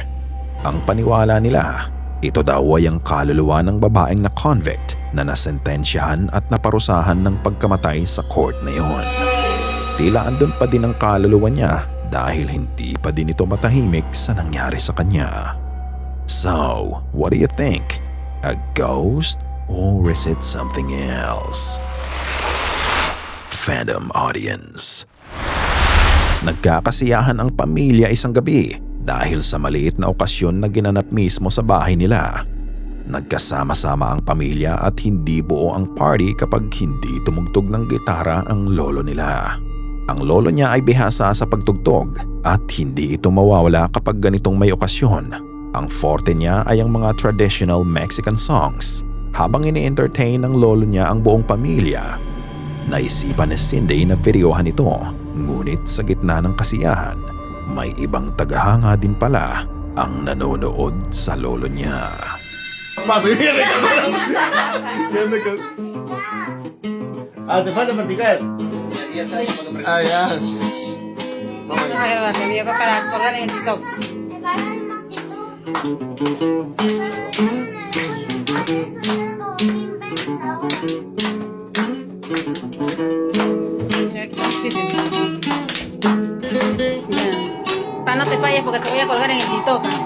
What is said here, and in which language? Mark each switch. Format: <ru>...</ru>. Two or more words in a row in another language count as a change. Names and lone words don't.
<tl>Ang paniwala nila, ito daw ay ang kaluluwa ng babaeng na convict na nasentensyahan at naparusahan ng pagkamatay sa court na iyon. Tila andun pa din ang kaluluwa niya dahil hindi pa din ito matahimik sa nangyari sa kanya.</tl> <en>So, what do you think? A ghost or is it something else? Phantom audience.</en> <tl>Nagkakasiyahan ang pamilya isang gabi dahil sa maliit na okasyon na ginanap mismo sa bahay nila. Nagkasama-sama ang pamilya at hindi buo ang party kapag hindi tumugtog ng gitara ang lolo nila. Ang lolo niya ay bihasa sa pagtugtog at hindi ito mawawala kapag ganitong may okasyon. Ang forte niya ay ang mga</tl> <en>traditional Mexican songs.</en> <tl>Habang ini-entertain ng lolo niya ang buong pamilya, naisipan ni Cindy na videohan ito, ngunit sa gitna ng kasiyahan, may ibang tagahanga din pala ang nanonood sa lolo niya.</tl> <es>Te falta practicar. Ayan. Me voy para colgar en el TikTok. Para no te falles porque te voy a colgar en el TikTok.</es>